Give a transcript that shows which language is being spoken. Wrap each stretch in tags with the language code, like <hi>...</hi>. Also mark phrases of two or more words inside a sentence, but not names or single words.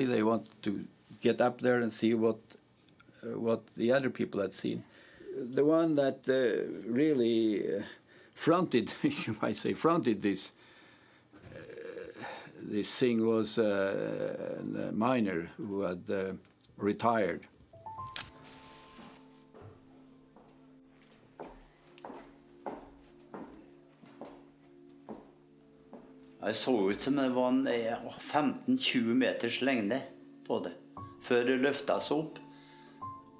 <en>They wanted to get up there and see what the other people had seen. The one that really fronted, you might say, fronted this thing was a miner who had retired.</en> <no>Det så ut som det var en 15-20 meters lengde på det, før det løftet seg opp.</no>